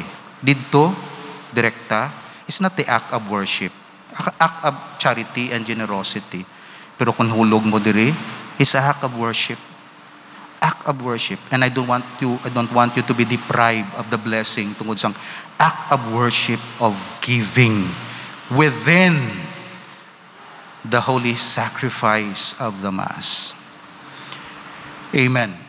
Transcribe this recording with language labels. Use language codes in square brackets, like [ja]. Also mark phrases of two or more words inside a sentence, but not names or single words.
[tl] Dito, direkta, [en] is not the act of worship. Act of charity and generosity. [hil] Pero kung hulog mo diri, [en] is a act of worship. Act of worship. And I don't want you to be deprived of the blessing [hil] tungod sang [en] act of worship of giving within the holy sacrifice of the Mass. Amen.